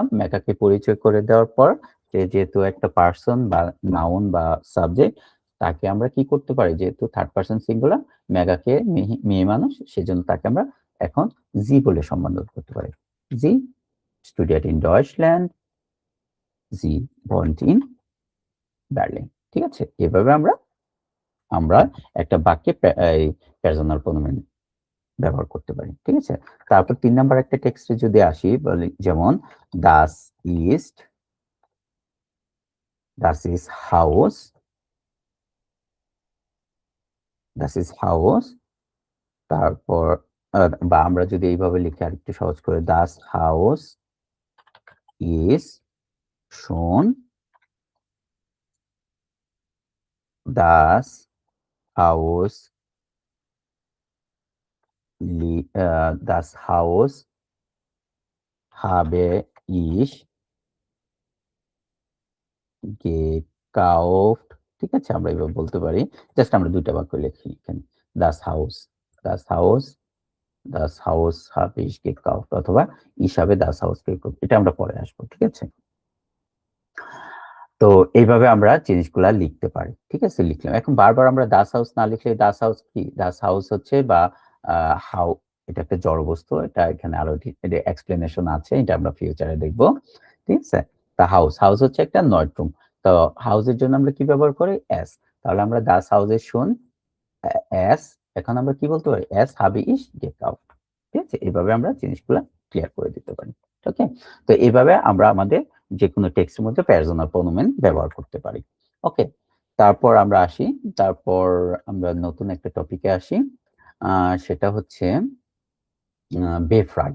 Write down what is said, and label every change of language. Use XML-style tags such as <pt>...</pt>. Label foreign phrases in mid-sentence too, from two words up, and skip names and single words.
<bn>মেঘাকে পরিচয় করে দেওয়ার পর সে যেহেতু একটা পার্সন বা নাউন বা সাবজেক্ট, তাকে আমরা কি করতে পারি? যেহেতু</bn> <en>third person singular,</en> <bn>মেঘাকে মেয়ে মানুষ, সেজন্য তাকে আমরা এখন জি বলে সম্বোধন করতে পারি।</bn> <de>Sie studiert in Deutschland, জি wohnt in বার্লিন।</de> <bn>ঠিক আছে? এভাবে আমরা আমরা একটা বাক্যে এই</bn> <en>personal pronoun</en> <bn>ব্যবহার করতে পারি। ঠিক আছে? তারপর ৩ নাম্বার একটা টেক্সটে যদি আসি, বলি যেমন</bn> <de>das ist, das ist Haus,</de> <bn>das ist Haus। তারপর বা আমরা যদি এইভাবে লিখি আরেকটু সহজ করে,</bn> <de>das Haus ist schon, das Haus das Haus habe ich gekauft।</de> <bn>ঠিক আছে? আমরা এভাবে বলতে পারি। জাস্ট আমরা ২ টা বাক্য লিখি এখানে।</bn> <de>Das Haus, das Haus, das Haus habe ich gekauft, অথবা ich habe das Haus gekauft।</de> <bn>এটা আমরা পরে আসবো। ঠিক আছে? তো এইভাবে আমরা জিনিসগুলা লিখতে পারি। ঠিক আছে? লিখলাম। এখন বারবার আমরা</bn> <de>das Haus</de> <bn>না লিখলে,</bn> <de>das Haus</de> <bn>কি?</bn> <de>das Haus</de> <bn>হচ্ছে বা আ হাউ, এটা একটা জড়বস্তু। এটা এখানে আরো এক্সপ্লেনেশন আছে। এটা আমরা ফিউচারে দেখব। ঠিক আছে? তা হাউস হচ্ছে একটা নয়ট্রুম। তো হাউসের জন্য আমরা কি ব্যবহার করি? s। তাহলে আমরা</bn> <de>das Haus</de> <bn>এর শুন s, এখন আমরা কি বলতে পারি?</bn> <de>s habe ich gekauft।</de> <bn>ঠিক আছে? এভাবে আমরা জিনিসগুলা ক্লিয়ার করে দিতে পারি। ওকে? তো এভাবে আমরা আমাদের যেকোনো টেক্সটের মধ্যে</bn> <en>personal pronoun</en> <bn>ব্যবহার করতে পারি। ওকে? তারপর আমরা আসি, তারপর আমরা নতুন একটা টপিকে আসি। আ সেটা হচ্ছে বেফ্রাগেন।</bn>